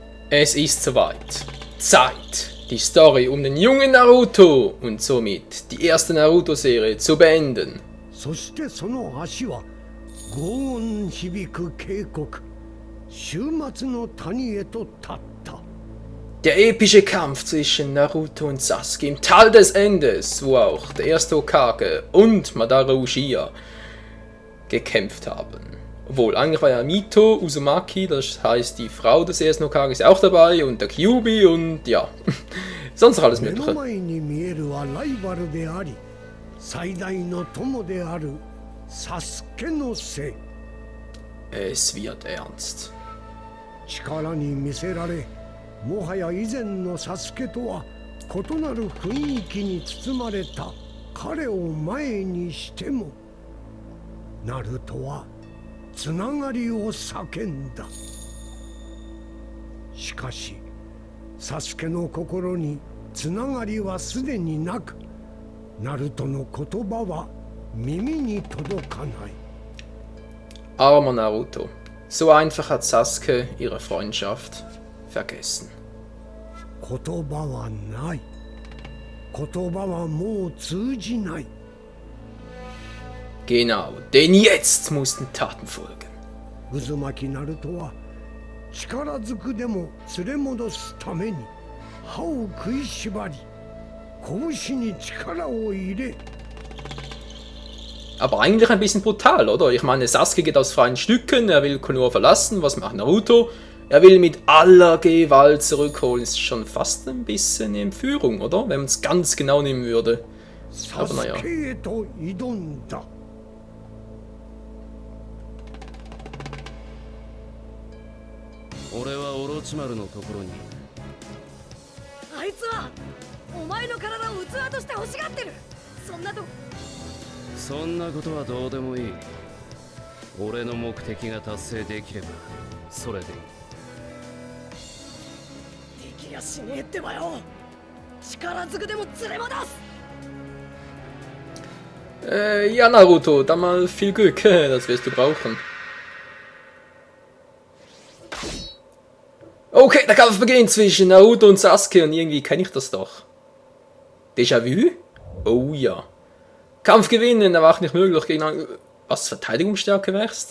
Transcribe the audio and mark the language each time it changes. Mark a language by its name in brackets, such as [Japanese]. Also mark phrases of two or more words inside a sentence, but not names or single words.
[German] Es ist soweit. Zeit, die Story um den jungen Naruto und somit die erste Naruto-Serie zu beenden. [Japanese] そしてその足は轟音響く渓谷終末の谷へと立った。 [German] Der epische Kampf zwischen Naruto und Sasuke im Tal des Endes, wo auch der erste Hokage und Madara Uchiha gekämpft haben. Obwohl, eigentlich war ja Mito Uzumaki, das heißt die Frau des ersten Hokages, auch dabei und der Kyuubi und ja, sonst noch alles [Japanese] 目の [German] Mögliche. [Japanese] 前に見えるはライバルであり最大の友であるサスケのせい。 [German] Es wird ernst. [Japanese] 力に見せられもはや以前のサスケとは異なる雰囲気に包まれた彼を前にしてもナルトはつながりを叫んだ。しかしサスケの心につながりはすでになくナルトの言葉は耳に届かない。 [German] Armer Naruto. So einfach hat Sasuke ihre Freundschaft vergessen. [Japanese] 言葉はない。言葉はもう通じない。 [German] Genau, denn jetzt mussten Taten folgen. [Japanese] 渦巻きナルトは力ずくでも連れ戻すために歯を食いしばり拳に力を入れ [German] Aber eigentlich ein bisschen brutal, oder? Ich meine, Sasuke geht aus freien Stücken, er will Konoha verlassen, was macht Naruto? Er will mit aller Gewalt zurückholen, ist schon fast ein bisschen Entführung, oder? Wenn man es ganz genau nehmen würde. [Japanese] サスケへと挑んだ。俺はオロチマルのところに。あいつはお前の体を器として欲しがってる。そんなことはどうでもいい。俺の目的が達成できればそれでいい。できりゃしねえってばよ。力ずくでも連れ戻す。 [German] Ja, Naruto, dann mal viel Glück, das wirst du brauchen. Okay, der Kampf beginnt zwischen Naruto und Sasuke und irgendwie kenne ich das doch. Déjà-vu? Oh ja. Kampf gewinnen, aber auch nicht möglich gegen was Verteidigungsstärke wächst.